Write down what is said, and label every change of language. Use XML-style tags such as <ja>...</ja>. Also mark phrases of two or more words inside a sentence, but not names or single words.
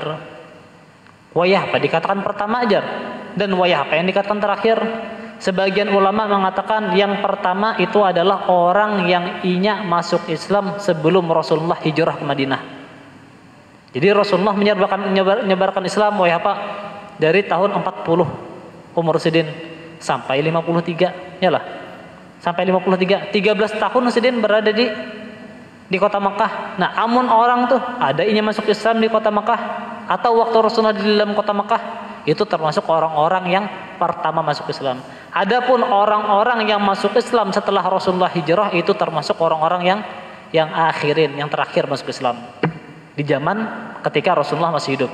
<bjn>Wayah apa dikatakan pertama aja, dan wayah apa yang dikatakan terakhir?</bjn> <id>Sebagian ulama mengatakan yang pertama itu adalah orang yang inya masuk Islam sebelum Rasulullah hijrah ke Madinah.</id> <bjn>Jadi Rasulullah menyebarkan Islam wayah apa? Dari tahun 40 umur Sidin sampai 53 ya lah. Sampai 53, 13 tahun Sidin berada di kota Mekah. Nah, amun orang tuh ada inya masuk Islam di kota Mekah atau waktu Rasulullah di dalam kota Mekah, itu termasuk orang-orang yang pertama masuk Islam.</bjn> <id>Adapun orang-orang yang masuk Islam setelah Rasulullah hijrah, itu termasuk orang-orang yang akhirin, yang terakhir masuk Islam di zaman ketika Rasulullah masih hidup.</id>